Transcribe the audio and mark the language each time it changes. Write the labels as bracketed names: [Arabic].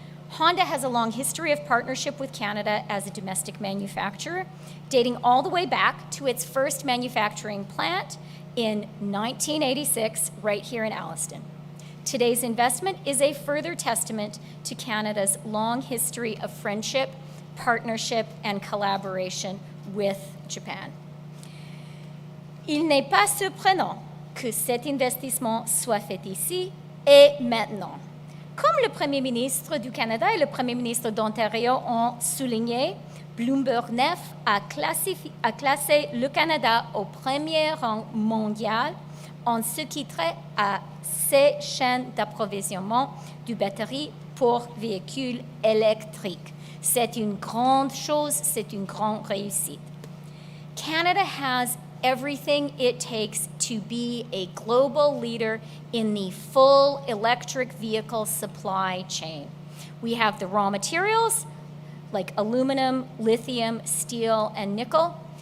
[English] Honda has a long history of partnership with Canada as a domestic manufacturer, dating all the way back to its first manufacturing plant in 1986, right here in Alliston. Today's investment is a further testament to Canada's long history of friendship, partnership, and collaboration with Japan. [French] Il n'est pas surprenant que cet investissement soit fait ici et maintenant. Comme le Premier ministre du Canada et le Premier ministre d'Ontario ont souligné, Bloomberg Neff a classé le Canada au premier rang mondial en ce qui trait à ces chaînes d'approvisionnement du batterie pour véhicules électriques. C'est une grande chose, c'est une grande réussite. [English] Canada has everything it takes to be a global leader in the full electric vehicle supply chain. We have the raw materials like aluminum, lithium, steel, and nickel.